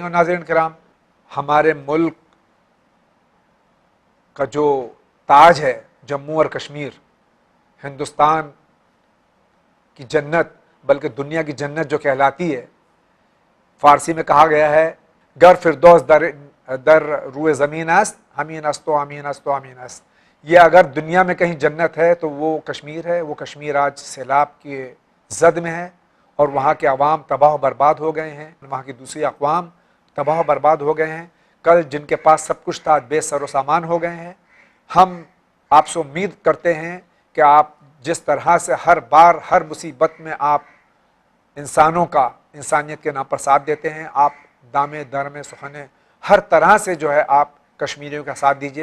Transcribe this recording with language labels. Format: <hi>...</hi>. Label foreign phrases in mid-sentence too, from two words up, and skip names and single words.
<ur>اور ناظرین کرام, ہمارے ملک کا جو تاج ہے جموں اور کشمیر, ہندوستان کی جنت بلکہ دنیا کی جنت جو کہلاتی ہے, فارسی میں کہا گیا ہے</ur> <fa>گر فردوس در روئے زمین است ہمین است و امین است و امین است.</fa> <ur>یہ اگر دنیا میں کہیں جنت ہے تو وہ کشمیر ہے. وہ کشمیر آج سیلاب کی زد میں ہے اور وہاں کے عوام تباہ و برباد ہو گئے ہیں, وہاں کی دوسری اقوام تباہ و برباد ہو گئے ہیں. کل جن کے پاس سب کچھ تھا بے سر و سامان ہو گئے ہیں. ہم آپ سے امید کرتے ہیں کہ آپ جس طرح سے ہر بار ہر مصیبت میں آپ انسانوں کا انسانیت کے نام پر ساتھ دیتے ہیں, آپ دامے درمے سخنے ہر طرح سے جو ہے آپ کشمیریوں کا ساتھ دیجئے.</ur>